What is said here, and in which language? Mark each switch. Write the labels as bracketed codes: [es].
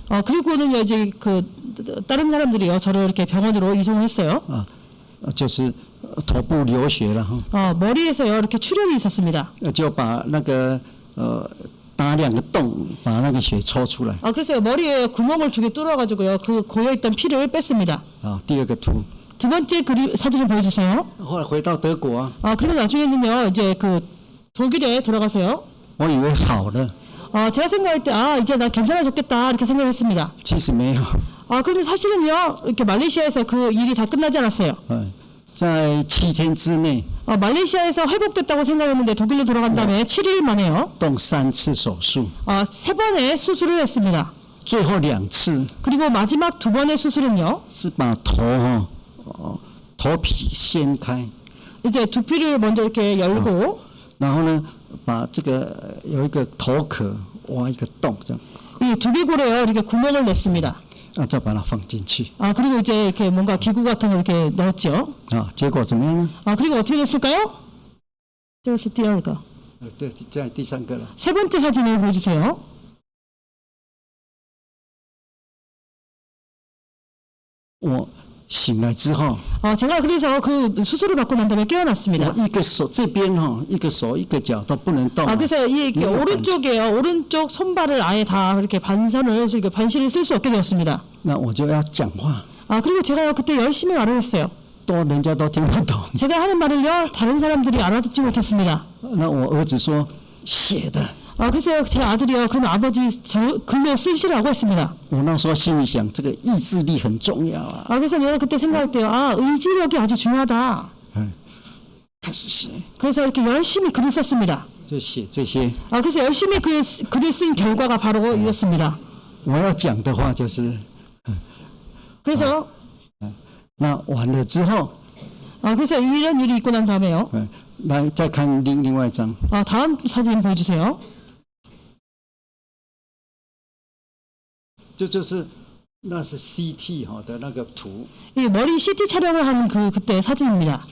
[ko] 그리고는요 이제 그 다른 사람들이요 저를 이렇게 병원으로 이송했어요. [zh] 就是头部流血了哈， [ko] 머리에서요 이렇게 출혈이 있었습니다. [zh] 就把那个打2个洞，把那个血抽出来。 [ko] 그래서 머리에 구멍을 2개 뚫어가지고요 그 고여있던 피를 뺐습니다. [zh] 第二个图， [ko] 두 번째 사진을 보여주세요. [zh] 后来回到德国啊， [ko] 그리고 나중에는요 이제 그 독일에 돌아가서요. [zh] 我以为好了， [ko] 제가 생각할 때 이제 나 괜찮아졌겠다 이렇게 생각했습니다. [zh] 其实没有。 [ko] 그런데 사실은요 이렇게 말레이시아에서 그 일이 다 끝나지 않았어요. [zh] 在7天之内， [ko] 말레이시아에서 회복됐다고 생각했는데 독일로 돌아간 다음에 7일 만에요. [zh] 动3次手术， [ko] 3번의 수술을 했습니다. [zh] 最后2次 [ko] 그리고 마지막 2번의 수술은요. [zh] 是把头皮掀开， [ko] 이제 두피를 먼저 이렇게 열고 [zh] 然后呢，把这个有一个头壳挖一个洞，这样 [ko] 이 두개골에요 이렇게 구멍을 냈습니다. [zh] 再把它放进去 [ko] 그리고 이제 이렇게 뭔가 기구 같은 거 이렇게 넣었죠. [zh] 结果怎么样呢？ [ko] 그리고 어떻게 됐을까요? [zh] 这是第二个. 对，在第3个了。 [ko] 세 번째 사진을 보여주세요. [zh] 我醒来之后， [ko] 제가 그래서 그 수술을 받고 난 다음에 깨어났습니다. [zh] 我一个手这边一个手一个脚都不能动。 [ko] 그래서 이렇게 오른쪽에요. 오른쪽 손발을 아예 다 이렇게 반신을 쓸 수 없게 되었습니다. [zh] 那我就要讲话， [ko] 그리고 제가요 그때 열심히 말을 했어요. [zh] 人家都听不懂。 [ko] 제가 하는 말을요 다른 사람들이 알아듣지 못했습니다. [zh] 那我儿子说写的， [ko] 그래서 제 아들이요 그럼 아버지 글로 쓰시라고 했습니다. [zh] 我那时候心里想，这个意志力很重要啊。 [ko] 그래서 내가 그때 생각할 때요 의지력이 아주 중요하다. [zh] 开始写， [ko] 그래서 이렇게 열심히 글을 썼습니다. [zh] 就写这些。 [ko] 그래서 열심히 글을 쓴 결과가 바로 이었습니다. [zh] 我要讲的话就是， [ko] 그래서 [zh] 那完了之后， [ko] 그래서 이런 일이 있고 난 다음에요. [zh] 来再看另外一张， [ko] 다음 사진 보여주세요. [zh] 这就是那是 CT 的那个图， [ko] 이 머리 CT 촬영을 하는 그때 사진입니다.